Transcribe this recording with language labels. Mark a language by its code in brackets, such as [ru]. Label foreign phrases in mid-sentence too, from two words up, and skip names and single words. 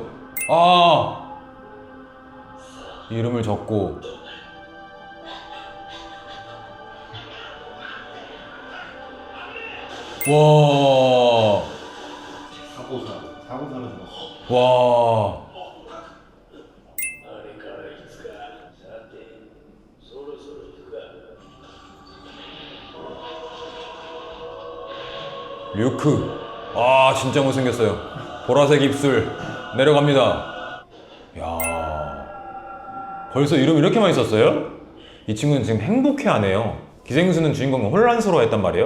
[ko] 아 이름을 적고 와 사고 사는 거. 와 [ja] あれからいつか。さて、そろそろ行くか。 [ko] 류크. 아 진짜 못생겼어요. 보라색 입술 내려갑니다. 야 벌써 이름 이렇게 많이 썼어요? 이 친구는 지금 행복해하네요. 기생수는 주인공은 혼란스러워했단 말이에요.